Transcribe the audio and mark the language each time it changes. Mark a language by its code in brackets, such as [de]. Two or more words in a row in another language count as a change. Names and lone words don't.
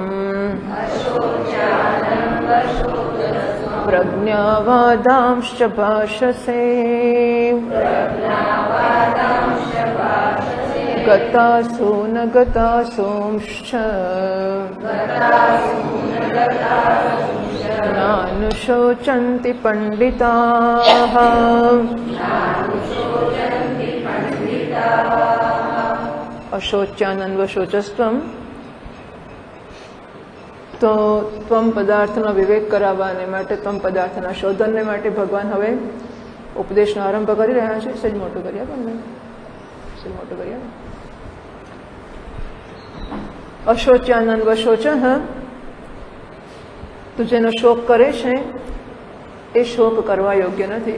[sa] प्रज्ञावादांश्च भाषसे गतासु न गतासूंश्च नानुशोचन्ति पंडिताः। [gu] अशोच्यानन्वशोचस्त्वम् तो त्वम पदार्थનો વિવેક કરાવવાને માટે ત્વમ પદાર્થના શોધનને માટે ભગવાન હવે ઉપદેશનો આરંભ કરી રહ્યા છે. સજ મોટું કરી આપો ને, સજ મોટું કરી આપો. [sa] અશોચ્યાનંદ વશોચ, [gu] તું જેનો શોક કરે છે એ શોક કરવા યોગ્ય નથી.